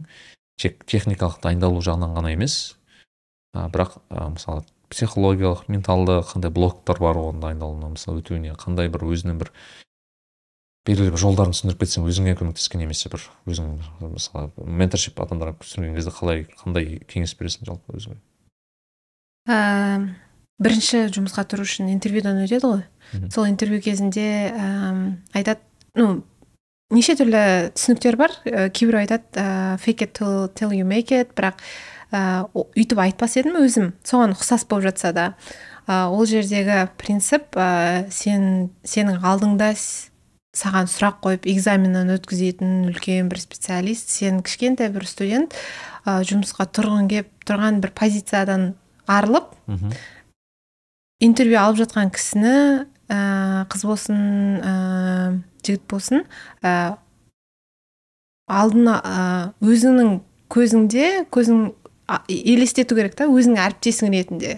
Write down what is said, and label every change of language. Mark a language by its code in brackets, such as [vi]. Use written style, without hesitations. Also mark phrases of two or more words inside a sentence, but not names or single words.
[kk] Тек техникалық дайындалу жағынан ғана емес, бірақ мысалы психологиялық, менталды қандай блоктар бар оның дайындалуына, мысалы өтуіне, қандай бір өзінің бір белгілі бір жолдарын түсіндіріп кетсең, өзіңе көмектескен немесе бір өзің мысалы менторшип адамдарға түсіндірген кезде қандай кеңес бересің жалпы өзіңе? Бірінші жұмысқа тұру үшін интервьюдан өтеді ғой. Сол интервью кезінде айтады, неше түрлі түсініктер бар. Кейбір айтады [en] fake it till you make it, [kk] бірақ үйтіп айтпас едім өзім, соған ұқсас болып жатса да. Ол жердегі принцип, сенің алдыңда саған сұрақ қойып экзаменнен өткізетін үлкен бір специалист, сен кішкентай бір студент жұмысқа тұрған бір позициядан арылып, интервью алып жатқан кісіні, қыз болсын, жігіт болсын, алдына өзіңнің көзің елестету керек та, өзіңнің әріптесің ретінде.